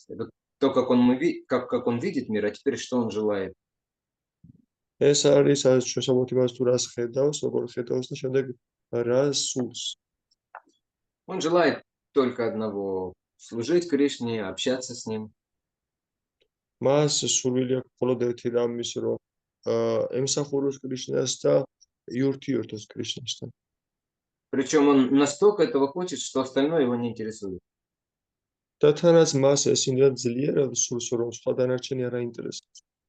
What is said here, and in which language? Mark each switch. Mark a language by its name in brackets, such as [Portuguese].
[Russian] Это то, как он видит мир, а теперь что он желает? [Georgian] ეს არის ჩვენ სამოთებას თუ რას ხედავს, როგორ ხედავს და შემდეგ რას სურს. [Russian] Он желает только одного – служить Кришне, общаться с ним. [Georgian] მას სურვილი აქვს მხოლოდ ერთი რამის, რომ ემსახუროს კრიშნას და იურთიერთოს კრიშნასთან. [Russian] Причем он настолько этого хочет, что остальное его не интересует. [Georgian] და თანაც მას ეს იმდენ ძლიერად სურს, რომ სხვა დანარჩენი არ აინტერესებს.